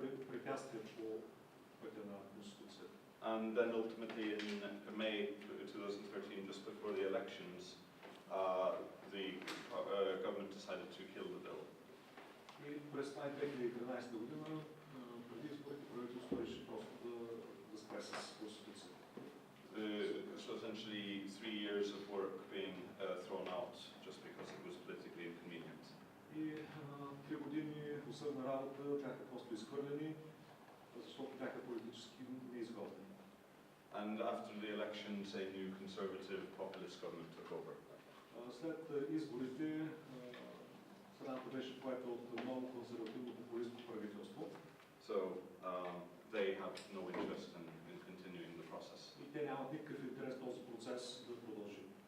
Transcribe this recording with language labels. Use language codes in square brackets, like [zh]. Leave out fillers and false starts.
[bg] препятствия по пътя на Конституцията. [en] And then ultimately in May 2013, just before the elections, the government decided to kill the bill. [bg] И през май 2013 година, преди изборите, правителството реши просто да спре с Конституцията. [en] So essentially 3 years of work being thrown out just because it was politically inconvenient. [bg] И 3 години усърдна работа бяха просто изхвърлени, защото бяха политически неизгодни. [en] And after the elections, a new conservative populist government took over. [bg] След изборите страната беше поета от много консервативно популистко правителство. [en] So they have no interest in continuing the process. [bg] И те нямат никакъв интерес този процес да продължи.